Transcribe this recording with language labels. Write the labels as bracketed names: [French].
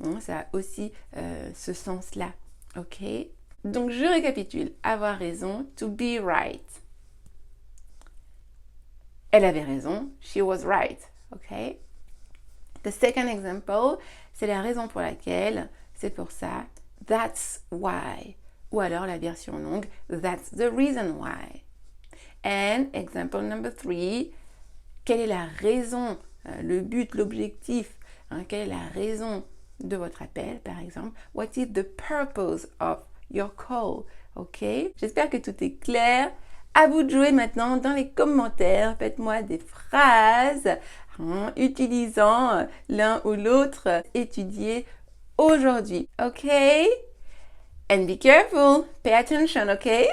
[French] Ça a aussi ce sens-là. Ok? Donc, je récapitule. Avoir raison, [English] to be right. [French] Elle avait raison, [English] she was right. [French] Ok? [English] The second example, [French] c'est la raison pour laquelle, c'est pour ça, [English] that's why. [French] Ou alors la version longue, [English] that's the reason why. And example number 3, [French] quelle est la raison, le but, l'objectif Hein, quelle est la raison de votre appel, par exemple? [English] What is the purpose of your call? Ok? [French] J'espère que tout est clair. À vous de jouer maintenant dans les commentaires. Faites-moi des phrases utilisant l'un ou l'autre étudié aujourd'hui. [English] Ok? And be careful. Pay attention, ok?